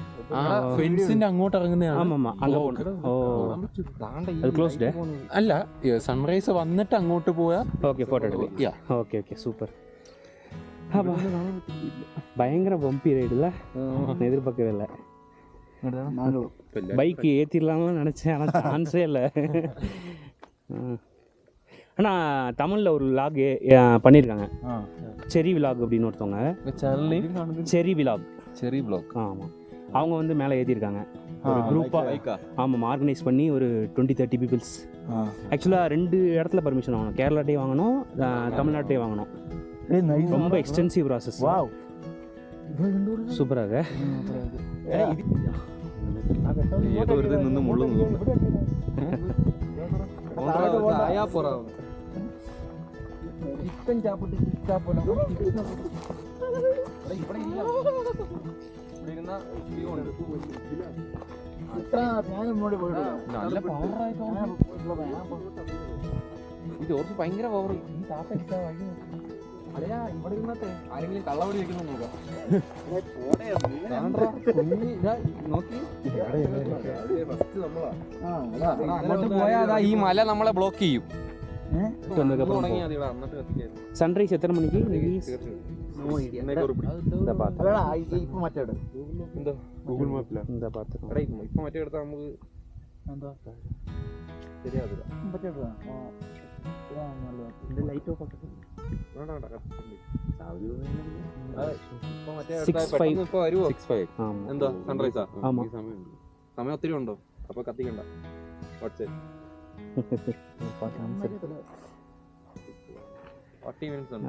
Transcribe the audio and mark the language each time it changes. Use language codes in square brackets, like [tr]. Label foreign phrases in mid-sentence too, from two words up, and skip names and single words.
[ml] ഫെൻസിന്റെ അങ്ങോട്ട് ഇറങ്ങുന്നതാണ്. [ta] ஆமாம் அங்கே போகணும். ஓ அது க்ளோஸ்டு? [ml] അല്ല, സൺറൈസ് വന്നിട്ട് അങ്ങോട്ട് പോയാൽ [ta] ஓகே ஃபோட்டோ எடுக்கலாம். ஓகே ஓகே சூப்பர். பயங்கர பம்பி ரைடுல, எதிர்பார்க்கவே இல்லை. பைக்கு ஏற்றிடலாம்னு நினச்சேன், ஆனால் சான்ஸே இல்லை. ஆனால் தமிழில் ஒரு விலாக் பண்ணியிருக்காங்க, செரி விலாக் அப்படின்னு ஒருத்தவங்க. செரி விலாக். செரி விலாக். ஆமாம், அவங்க வந்து மேலே ஏற்றிருக்காங்க ஒரு குரூப்பாக. ஆமாம், ஆர்கனைஸ் பண்ணி ஒரு 20-30 பீப்புள்ஸ். ஆக்சுவலாக 2 இடத்துல பர்மிஷன் வாங்கணும், கேரளாட்டே வாங்கணும், தமிழ்நாட்டே வாங்கணும். ரொம்ப [en] extensive process. [ta] சூப்பராக [ml] ഏതോ ഒരു നിന്ന് മുള്ളുന്നു. നല്ല പവറായിട്ട് ഇത് കുറച്ച് ഭയങ്കര പവർ. ഈ താത്തടിച്ചാ വഴി അല്ലയാ, ഇവിടെ ഇരുന്നത്തെ ആരെങ്കിലും കള്ളവടി വെക്കുന്നു നോക്കാം. നോക്കി അങ്ങോട്ട് പോയാ ഈ മല നമ്മളെ ബ്ലോക്ക് ചെയ്യും. [ta] சன்ரைஸ் எத்தனை மணிக்கு? [ml] ഗൂഗിൾ മാപ്പിലാ [ta] இந்த பார்த்து [ml] ഇപ്പൊ മറ്റേ എടുത്താൽ നമുക്ക് ശരിയാവില്ല. എന്താ സൺറൈസാ? സമയം ഒത്തിരി ഉണ്ടോ? അപ്പൊ കത്തിക്കണ്ട. വാട്സ്ആപ്പ് 40 minutes ഉണ്ട്.